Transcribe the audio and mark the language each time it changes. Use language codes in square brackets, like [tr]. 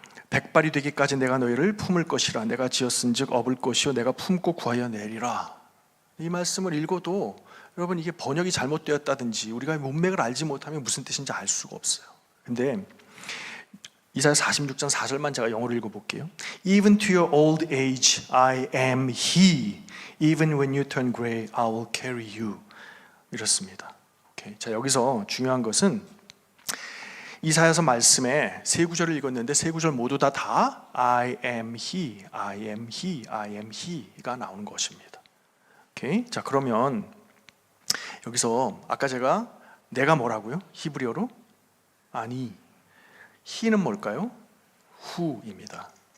[ko] 백발이 되기까지 내가 너희를 품을 것이라. 내가 지었은즉 업을 것이요 내가 품고 구하여 내리라. 이 말씀을 읽어도 여러분 이게 번역이 잘못되었다든지 우리가 문맥을 알지 못하면 무슨 뜻인지 알 수가 없어요. 근데 이사야 46장 4절만 제가 영어로 읽어볼게요. [en] Even to your old age I am he. Even when you turn gray I will carry you. [ko] 이렇습니다. 오케이. 자, 여기서 중요한 것은 이사야서 말씀에 세 구절을 읽었는데 세 구절 모두 다 [en] I am he, I am he, [ko] I am he가 나오는 것입니다. 오케이? 자, 그러면 여기서 아까 제가 내가 뭐라고요? 히브리어로? 아니, he는 뭘까요? who입니다.